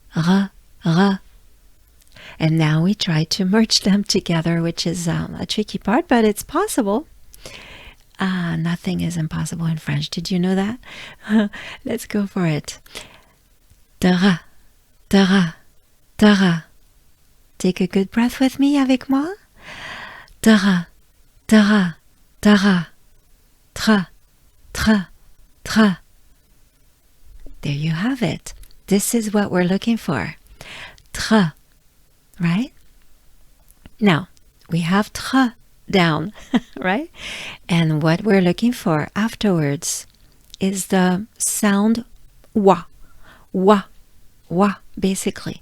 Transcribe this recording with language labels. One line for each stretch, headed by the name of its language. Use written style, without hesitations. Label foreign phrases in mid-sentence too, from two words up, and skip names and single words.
English: And now we try to merge them together, which is a tricky part, but it's possible. Nothing is impossible in French. Did you know that? Let's go for it. Tara, tara, tara. Take a good breath with me,
French: avec moi. Tara, tara, tara. Tra, tra, tra.
English: There you have it. This is what we're looking for. Tra, right? Now, we have tra down, right? And what we're looking for afterwards is the sound wa, basically.